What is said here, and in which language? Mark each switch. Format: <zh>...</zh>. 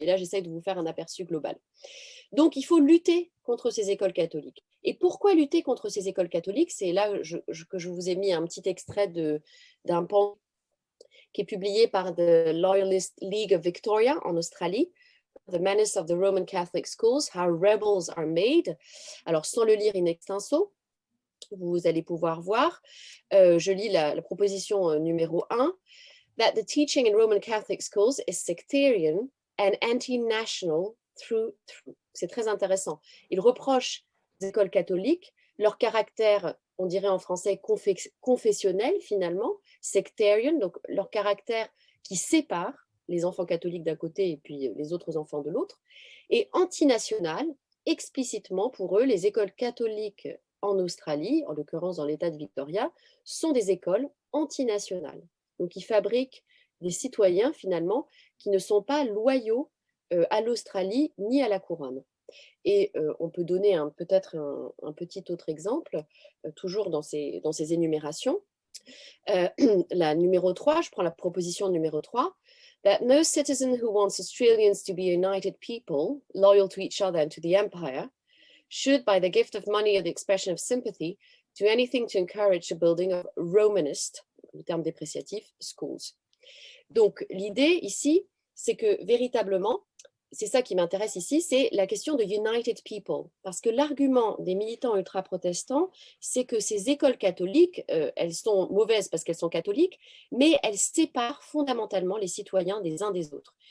<fr>Et là, j'essaie de vous faire un aperçu global. Donc, il faut lutter contre ces écoles catholiques. Et pourquoi lutter contre ces écoles catholiques? C'est là que je vous ai mis un petit extrait d'un pan qui est publié par The Loyalist League of Victoria en Australie.</fr> <en>The Menace of the Roman Catholic Schools, How Rebels are Made.</en> <fr>Alors, sans le lire in extenso, vous allez pouvoir voir. Je lis la proposition numéro 1.</fr> <en>That the teaching in Roman Catholic schools is sectarian and anti-national through.</en> <fr>C'est très intéressant. Il reproche aux écoles catholiques leur caractère, on dirait en français, confessionnel finalement, sectarian, donc leur caractère qui sépare les enfants catholiques d'un côté et puis les autres enfants de l'autre, et antinational, explicitement pour eux, les écoles catholiques en Australie, en l'occurrence dans l'État de Victoria, sont des écoles antinationales. Donc, ils fabriquent des citoyens, finalement, qui ne sont pas loyaux à l'Australie ni à la couronne. Et on peut donner peut-être un petit autre exemple, toujours dans ces énumérations. La numéro 3, je prends la proposition numéro 3.</fr> <en>That no citizen who wants Australians to be a united people, loyal to each other and to the empire, should, by the gift of money or the expression of sympathy, do anything to encourage the building of Romanist,</en> <fr>le terme dépréciatif,</fr> <en>schools.</en> <fr>Donc, l'idée ici, c'est que véritablement, c'est ça qui m'intéresse ici, c'est la question de United People. Parce que l'argument des militants ultra-protestants, c'est que ces écoles catholiques, elles sont mauvaises parce qu'elles sont catholiques, mais elles séparent fondamentalement les citoyens des uns des autres.</fr>